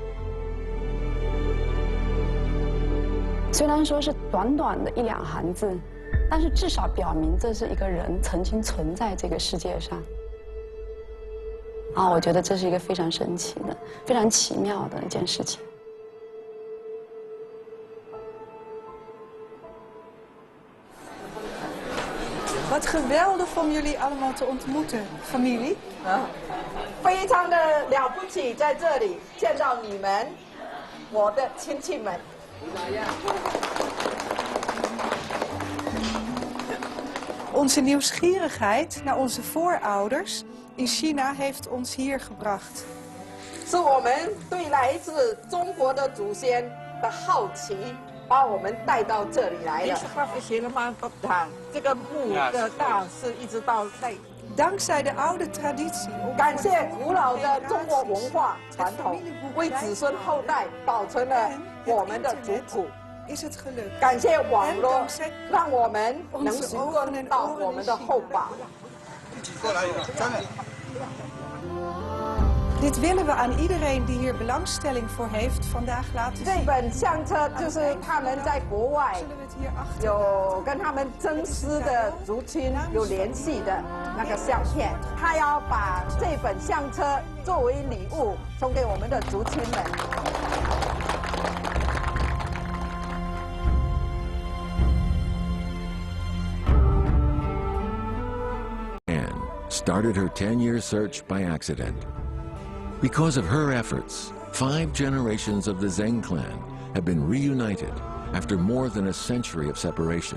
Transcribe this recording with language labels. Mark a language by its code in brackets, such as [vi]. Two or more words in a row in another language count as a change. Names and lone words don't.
[zh] 虽然说是短短的1-2行字。但是至少表明这是一个人曾经存在这个世界上，我觉得这是一个非常神奇的、非常奇妙的一件事情。 [nl] Wat geweldig om jullie allemaal te ontmoeten, familie. [zh] 非常的了不起，在这里见到你们，我的亲戚们。 [nl] Onze nieuwsgierigheid naar onze voorouders in China heeft ons hier gebracht. [zh] 是我们对来自中国的祖先的好奇， 把我们带到这里来了。这个木的大是一直到那。 [nl] Dankzij de oude traditie. [zh] 感谢古老的中国文化传统，为子孙后代保存了我们的族谱。感谢网络，让我们能询问到我们的后爸。过来一个，真的。 [nl] Dit willen we aan iedereen die hier belangstelling voor heeft vandaag laten zien. [zh] 这本相册就是他们在国外有跟他们真丝的族亲有联系的那个相片，他要把这本相册作为礼物送给我们的族亲们。 [en] Anne started her 10-year search by accident. Because of her efforts, 5 generations of the Zheng clan have been reunited after more than a century of separation.